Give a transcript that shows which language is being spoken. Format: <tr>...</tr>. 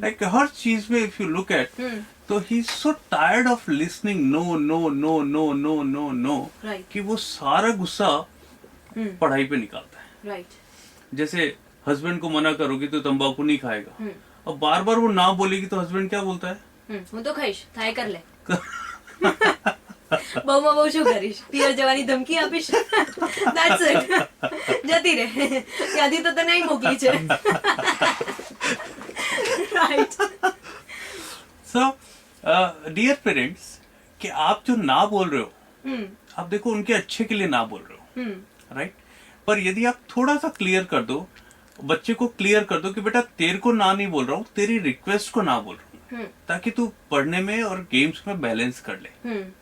<en>like</en> <hi>हर चीज में</hi> <en>if you look at, तो he is so tired of listening no no no no no no no,</en> <hi>कि वो सारा गुस्सा पढ़ाई पे निकालता है।</hi> <en>Right.</en> <hi>जैसे हस्बैंड को मना करोगी तो तंबाकू नहीं खाएगा, और बार बार वो ना बोलेगी तो हस्बैंड क्या बोलता है?</hi> <gu>હું તો ખાઈશ, થાય કર લે। બહુમાં બહુ શું કરીશ, પિયર જવાની ધમકી આપીશ, ધેટ્સ ઇટ, જતી રહે, ત્યાંથી તો તને અહીં મોકલી છે, રાઈટ।</gu> <en>so dear parents,</en> <hi>कि आप जो ना बोल रहे हो, आप देखो उनके अच्छे के लिए ना बोल रहे हो, राइट। पर यदि आप थोड़ा सा क्लियर कर दो, बच्चे को क्लियर कर दो कि बेटा तेरे को ना नहीं बोल रहा हूँ, तेरी रिक्वेस्ट को ना बोल रहा हूँ, ताकि तू पढ़ने में और गेम्स में बैलेंस कर ले।</hi>